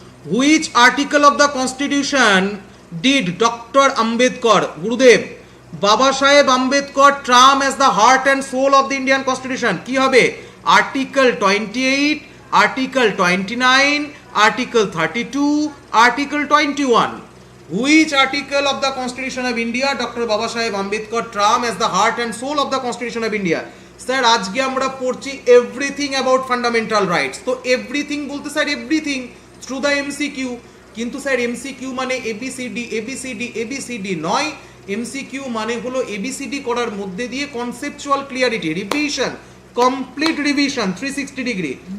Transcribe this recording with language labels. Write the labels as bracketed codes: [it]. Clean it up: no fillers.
[en] Which article of the constitution did doctor Ambedkar, Gurudev Baba Saheb Ambedkar term as the heart and soul of the Indian constitution? [bn] কি হবে? [en] Article 28, article 29, article 32, article 21। Which article of the Constitution of India Dr. Baba Saheb Ambedkar term as the heart and soul of the Constitution of India? [bn] Sir আজকে আমরা পড়ছি [en] Everything about fundamental rights. [bn] তো everything বলতে sir everything through the MCQ, কিন্তু sir MCQ মানে ABCD ABCD ABCD নয়, MCQ মানে হলো এবিসিডি করার মধ্যে দিয়ে conceptual clarity, revision, complete revision 360 degree.